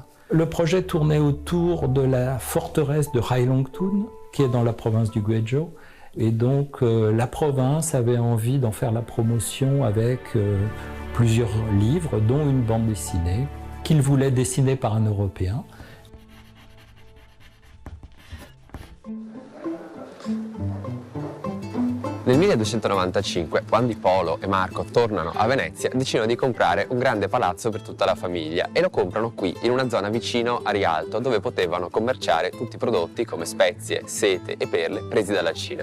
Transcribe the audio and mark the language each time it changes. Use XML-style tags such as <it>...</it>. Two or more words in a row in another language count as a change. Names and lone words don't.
<fr>Le projet tournait autour de la forteresse de Hailong Tun, qui est dans la province du Guizhou. Et donc la province avait envie d'en faire la promotion avec plusieurs livres, dont une bande dessinée, qu'il voulait dessiner par un Européen.</fr> <it>Nel 1295, quando Polo e Marco tornano a Venezia, decidono di comprare un grande palazzo per tutta la famiglia e lo comprano qui, in una zona vicino a Rialto, dove potevano commerciare tutti i prodotti come spezie, sete e perle presi dalla Cina.</it>